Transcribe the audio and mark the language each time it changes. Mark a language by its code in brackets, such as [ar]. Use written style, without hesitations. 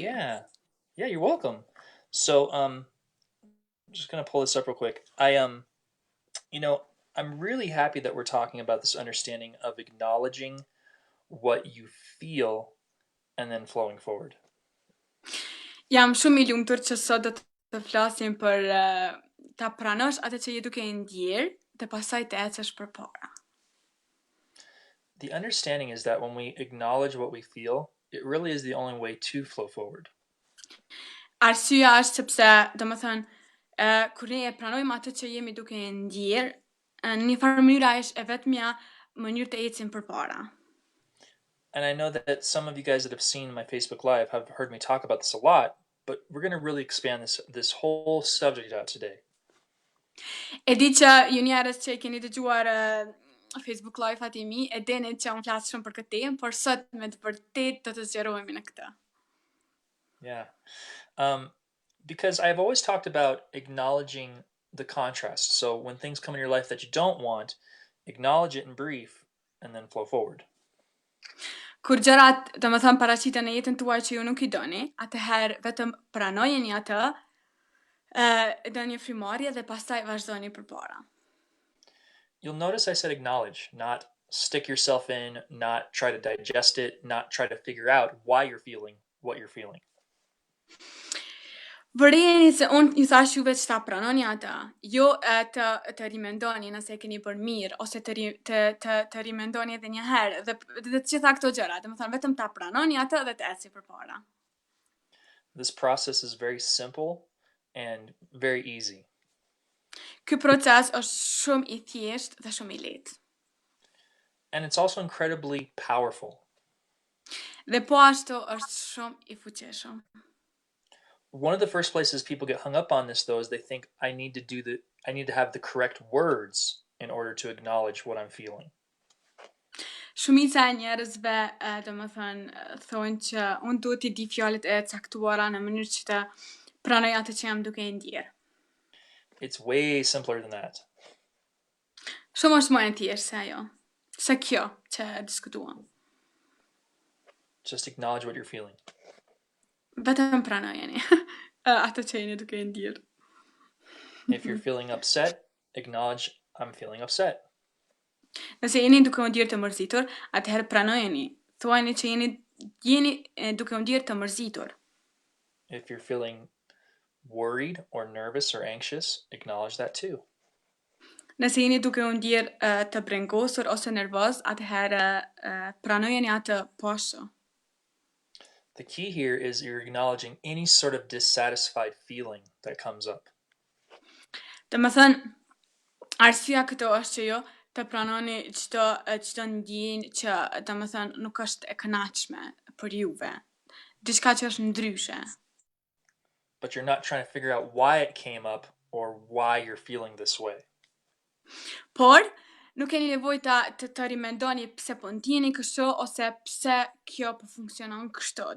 [en] Yeah, yeah, you're welcome. So, I'm just gonna pull this up real quick. You know, I'm really happy that we're talking about this understanding of acknowledging what you feel and then flowing forward. [sq] Jam shumë I lumtur që sot do të flasim për ta pranosh atë që je duke e ndjer dhe pastaj të ecësh përpara. [en] The understanding is that when we acknowledge what we feel, it really is the only way to flow forward. [sq] Arsyeja është sepse, domethënë, kur ne e pranojmë atë që jemi duke e ndjer, në një farë mënyra është e vetmja mënyrë të ecim përpara. [en] And I know that some of you guys that have seen my Facebook Live have heard me talk about this a lot, but we're going to really expand this whole subject out today. [sq] E di që ju njerëz që keni dëgjuar Facebook Live-at e mi, e dini që unë flas shumë për këtë temë, por sot me të vërtet do të zgjerohemi në këtë. [en] Yeah. Because I've always talked about acknowledging the contrast. So when things come in your life that you don't want, acknowledge it in brief and then flow forward. [sq] Kur gjërat, domethënë, paraqiten në jetën tuaj që ju nuk I doni, atëherë vetëm pranojeni atë, në një frymëmarrje dhe pastaj vazhdoni përpara. [en] You'll notice I said acknowledge, not stick yourself in, not try to digest it, not try to figure out why you're feeling what you're feeling. [sq] Vërejeni se unë ju thash juve që ta pranoni atë, jo të rimendoni nëse e keni bërë mirë, ose të rimendoni edhe një herë, dhe të gjitha këto gjëra, domethënë vetëm ta pranoni atë dhe të eci përpara. [en] This process is very simple and very easy. [sq] Ky proces është shumë I thjeshtë dhe shumë I lehtë. [en] And it's also incredibly powerful. [sq] Dhe po ashtu është shumë I fuqishëm. [en] One of the first places people get hung up on this, though, is they think I need to have the correct words in order to acknowledge what I'm feeling. [sq] Shumica e njerëzve, domethënë, thonë që unë duhet I di fjalët e caktuara në mënyrë që të pranoj atë që jam duke e ndjer. [en] It's way simpler than that. [sq] Shumë është më e thjeshtë se ajo. Se kjo që diskutuam. [en] Just acknowledge what you're feeling. [sq] Vetëm pranojeni atë që jeni duke e ndjer. [en] If you're feeling upset, acknowledge I'm feeling upset. [sq] Nëse jeni duke u ndjer të mërzitur, atëherë pranojeni. Thuajeni që jeni duke u ndjer të mërzitur. [en] If you're feeling worried or nervous or anxious, acknowledge that too. [sq] Nëse jeni duke u ndjer të brengosur ose nervoz, atëherë pranojeni atë po ashtu. [en] The key here is you're acknowledging any sort of dissatisfied feeling that comes up. [sq] Domethënë, arsyeja këtu është që jo të pranoni çdo ndjenjë që domethënë nuk është e kënaqshme për juve. Diçka që është ndryshe. [en] But you're not trying to figure out why it came up or why you're feeling this way. [sq] Por, nuk keni nevojë të rimendoni pse po ndjeni kështu ose pse kjo po funksionon kështu.